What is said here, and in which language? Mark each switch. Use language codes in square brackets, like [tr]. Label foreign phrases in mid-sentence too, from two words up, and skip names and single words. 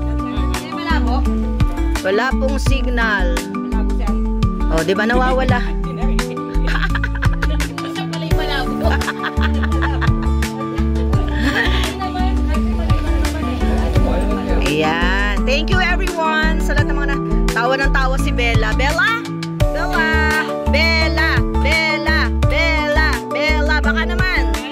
[tl] Wala pong signal. O, di ba nawawala? Ayan. [en] Thank you everyone. [tl] Sa lahat ng mga tawa ng tawa si Bella. Bella? Bella? Bella? Bella? Bella? Bella? Baka naman.